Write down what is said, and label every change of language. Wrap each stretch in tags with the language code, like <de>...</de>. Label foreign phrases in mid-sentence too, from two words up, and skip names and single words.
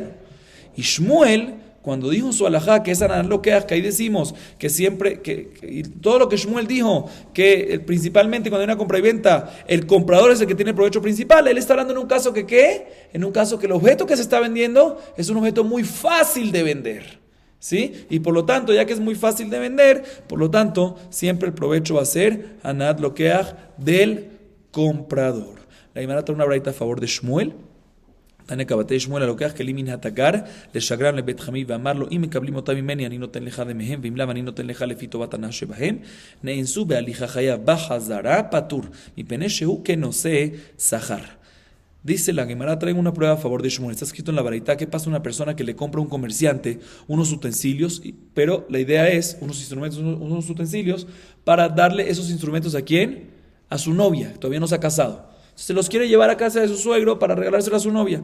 <es>Y Shmuel, cuando dijo su alajá, que es analoqueas, que ahí decimos que siempre, y todo lo que Shmuel dijo, que principalmente cuando hay una compra y venta, el comprador es el que tiene el provecho principal, él está hablando en un caso que ¿qué? En un caso que el objeto que se está vendiendo es un objeto muy fácil de vender. ¿Sí? Y por lo tanto, ya que es muy fácil de vender, por lo tanto, siempre el provecho va a ser</es> <he>הנאת לוקח</he> <es>del comprador. La Gemara trae una braita a favor de Shmuel.</es> <he>תנא כבתי שמואל הלוקח כלים מן התגר לשגרן לבית חמי ואמר לו אם מקבלים אותם ממני אני נותן לך דמיהם ואם לאו אני נותן לך לפי טובת הנאה שבהם נאנסו בהליכה חייב בחזרה פטור מפני שהוא כנושא שכר.</he> <es>Dice la Gemara, trae una prueba a favor de Shmuel. Está escrito en la baraita que pasa una persona que le compra a un comerciante unos utensilios, pero la idea es unos instrumentos, unos utensilios para darle esos instrumentos ¿a quién? A su novia, que todavía no se ha casado. Se los quiere llevar a casa de su suegro para regalárselo a su novia.</es>